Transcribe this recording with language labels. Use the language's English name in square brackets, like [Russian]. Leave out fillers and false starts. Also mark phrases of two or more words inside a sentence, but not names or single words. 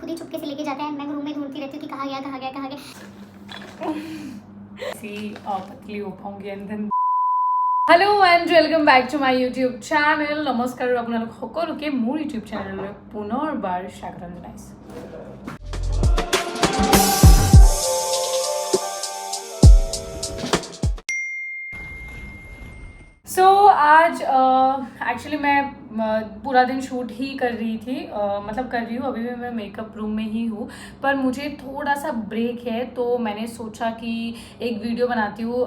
[Hindi] भी चुपके से लेके जाता है, मैं रूम में ढूंढती रहती हूँ कि कहाँ गया। पतली हो पाऊंगी अंदर। [English] Hello and welcome back to my YouTube channel. [Assamese] নমস্কাৰ আপোনালোক সকলোকে মোৰ ইউটিউব চেনেললৈ পুনৰবাৰ স্বাগতম জনাইছোঁ। [Hindi] सो आज एक्चुअली मैं पूरा दिन शूट ही कर रही थी, मतलब कर रही हूँ, अभी भी मैं [English] makeup room [Hindi] में ही हूँ, पर मुझे थोड़ा सा ब्रेक है तो मैंने सोचा कि एक वीडियो बनाती हूँ।